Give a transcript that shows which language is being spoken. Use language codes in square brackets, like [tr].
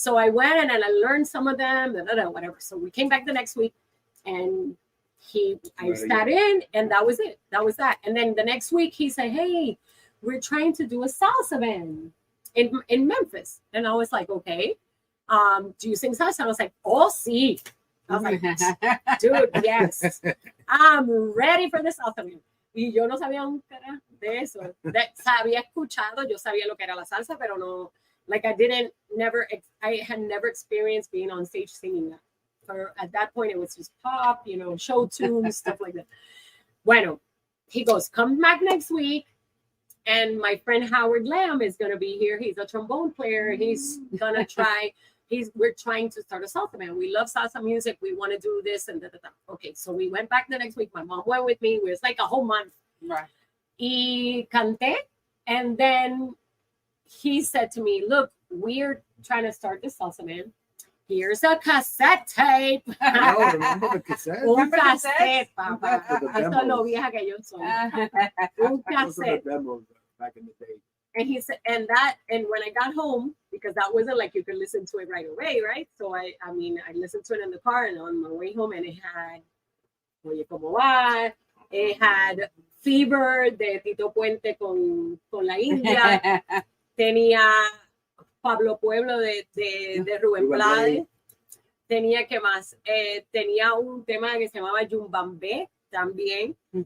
[en] So I went and I learned some of them, whatever. So we came back the next week and I sat in, and that was it. That was that. And then the next week he said, hey, we're trying to do a salsa band in Memphis. And I was like, okay. Do you sing salsa? And I was like, oh, [es] sí. [en] I was like, dude, yes. I'm ready for the salsa band. [es] Y yo no sabía un cara de eso. Había escuchado, yo sabía lo que era la salsa, pero no, [en] like I had never experienced being on stage singing that. At that point, it was just pop, you know, show tunes, stuff like that. [es] Bueno, [en] he goes, come back next week. And my friend Howard Lamb is going to be here. He's a trombone player. He's going to try. We're trying to start a salsa band. We love salsa music. We want to do this and that. Okay, so we went back the next week. My mom went with me. It was like a whole month. Right. [es] Y canté. [en] And then he said to me, look, we're trying to start this salsa band. Here's a cassette tape. Oh, remember the cassette? [es] Un cassette, papá. Hasta lo vieja que yo soy. Un cassette. [en] Back in the day. And he said, and when I got home, because that wasn't like you could listen to it right away, right? So I listened to it in the car, and on my way home, and it had Oye Como Va, it had Fever de Tito Puente con la India, [es] tenía Pablo Pueblo de Rubén Blades, tenía que más, tenía un tema que se llamaba Yumbambé también.